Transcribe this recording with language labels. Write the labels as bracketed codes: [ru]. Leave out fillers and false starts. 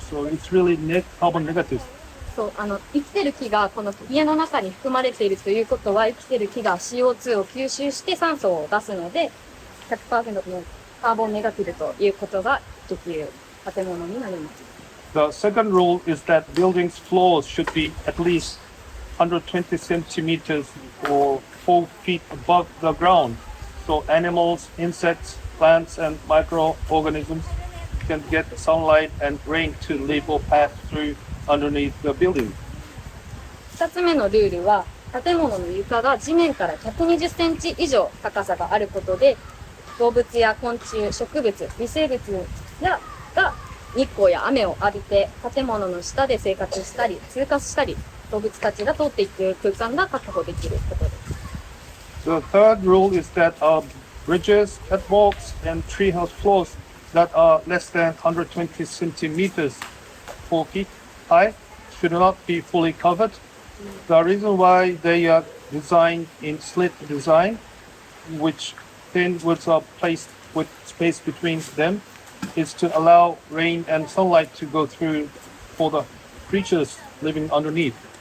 [en] So it's really carbon negative. [ja] そう、生きてる木がこの家の中に含まれているということは、生きてる木が CO2 を吸収して酸素を出すので、100% のカーボンネガティブということができる建物になります。 [en] The second rule is that buildings' floors should be at least 120 centimeters or 4 feet above the ground, so animals, insects, plants, and microorganisms can get sunlight and rain to live or pass through underneath the building. [ja] 2つ目のルールは、建物の床が地面から120センチ以上高さがあることで、動物や昆虫、植物、微生物が日光や雨を浴びて建物の下で生活したり、通過したり、動物たちが通っていく空間が確保できることです。 [en] The third rule is that bridges, catwalks, and treehouse floors that are less than 120 centimeters 4 feet high should not be fully covered. The reason why they are designed in slit design, which thin woods are placed with space between them, is to allow rain and sunlight to go through for the creatures living underneath.